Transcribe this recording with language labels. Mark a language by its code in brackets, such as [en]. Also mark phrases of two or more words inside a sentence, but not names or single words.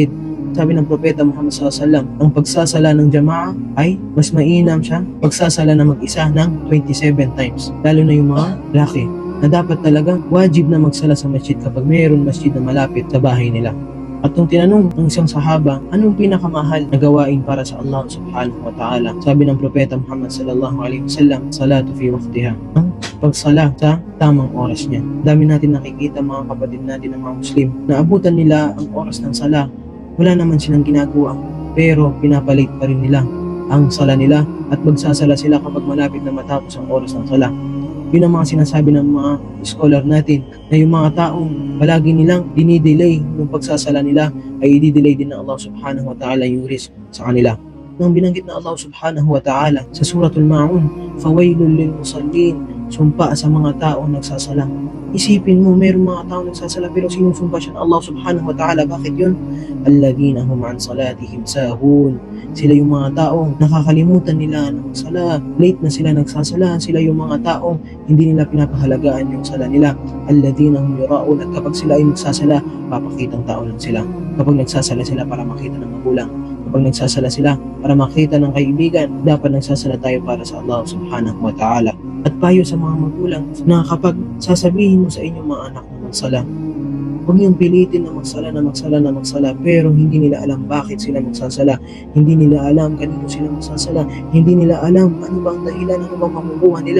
[tl] Sabi ng Propeta Muhammad SAW, ang pagsasala ng jama'a ay mas mainam siya pagsasala na mag-isa ng 27 times. Lalo na yung mga laki, na dapat talaga wajib na magsala sa masjid kapag mayroon masjid na malapit sa bahay nila. At nung tinanong ng isang sahaba, anong pinakamahal na gawain para sa Allah [ar] سبحانه وتعالى? [tl] Sabi ng Propeta Muhammad [ar] صلى الله عليه وسلم, الصلاة في وقتها. [tl] Ang pagsala sa tamang oras niya. Dami natin nakikita mga kapatid natin ng mga Muslim na abutan nila ang oras ng sala. Wala naman silang ginagawa, pero pinapalit pa rin nila ang sala nila at magsasala sila kapag malapit na matapos ang oras ng sala. Yun ang mga sinasabi ng mga scholar natin na yung mga taong palagi nilang dinidelay yung pagsasala nila ay i-delay din ng Allah [ar] سبحانه وتعالى [tl] yung risk sa kanila. Nang binanggit na Allah [ar] سبحانه وتعالى [tl] sa suratul Ma'un, [ar] فويل للمصلين, [tl] sumpa sa mga taong nagsasala. Isipin mo, mayroong mga taong nagsasala pero sinusumpa siya ng Allah [ar] سبحانه وتعالى. [tl] Bakit yun? [ar] الذين هم عن صلاتهم ساهون. [tl] Sila yung mga taong nakakalimutan nila ng sala. Late na sila nagsasala. Sila yung mga taong hindi nila pinapahalagaan yung sala nila. [ar] الذين هم يراءون. [tl] At kapag sila ay nagsasala, papakitang tao lang sila. Kapag nagsasala sila para makita ng magulang, kapag nagsasala sila para makita ng kaibigan, dapat nagsasala tayo para sa Allah [ar] سبحانه وتعالى. [tl] At payo sa mga magulang na kapag sasabihin mo sa inyong mga anak na magsala, huwag niyong pilitin na magsala, pero hindi nila alam bakit sila magsasala, hindi nila alam kanino sila magsasala, hindi nila alam ano bang dahilan, ano bang makukuha nila.